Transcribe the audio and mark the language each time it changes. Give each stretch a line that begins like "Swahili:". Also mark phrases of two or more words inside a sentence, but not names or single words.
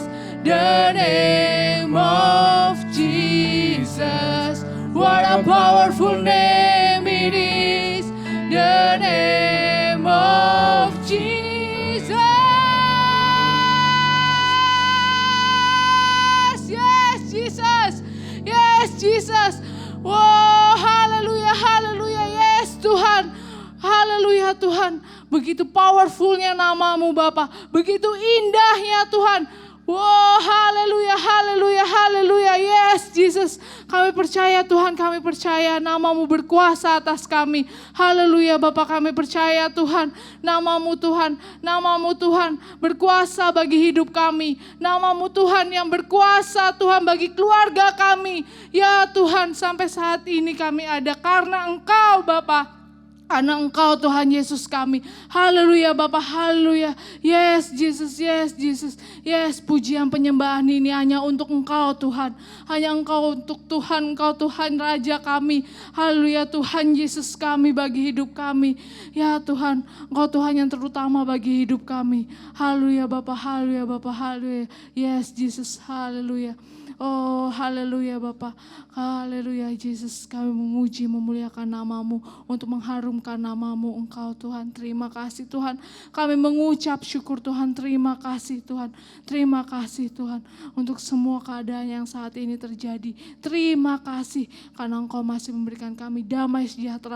English: The name of Jesus. What a powerful name it is. The name of Jesus. Yes, Jesus. Yes, Jesus.
Indonesian: Wow, haleluya, haleluya. Yes, Tuhan. Haleluya Tuhan. Begitu powerfulnya namamu Bapa. Begitu indahnya Tuhan. Wow, haleluya, haleluya, haleluya.
English: Yes, Jesus.
Indonesian: Kami percaya Tuhan, kami percaya namamu berkuasa atas kami. Haleluya Bapa, kami percaya Tuhan. Namamu Tuhan berkuasa bagi hidup kami. Namamu Tuhan yang berkuasa Tuhan bagi keluarga kami. Ya Tuhan, sampai saat ini kami ada karena Engkau Bapa. Karena Engkau Tuhan Yesus kami. Haleluya Bapa, haleluya.
English: Yes Jesus, yes Jesus.
Indonesian: Yes, pujian penyembahan ini hanya untuk Engkau Tuhan. Hanya Engkau untuk Tuhan, Engkau Tuhan Raja kami. Haleluya Tuhan Yesus kami bagi hidup kami. Ya Tuhan, Engkau Tuhan yang terutama bagi hidup kami. Haleluya Bapa, haleluya Bapa, haleluya. Yes Jesus, haleluya. Oh haleluya Bapa, haleluya Yesus, kami memuji memuliakan namamu untuk mengharumkan namamu Engkau Tuhan. Terima kasih Tuhan, kami mengucap syukur Tuhan, terima kasih Tuhan. Terima kasih Tuhan untuk semua keadaan yang saat ini terjadi. Terima kasih karena Engkau masih memberikan kami damai sejahtera.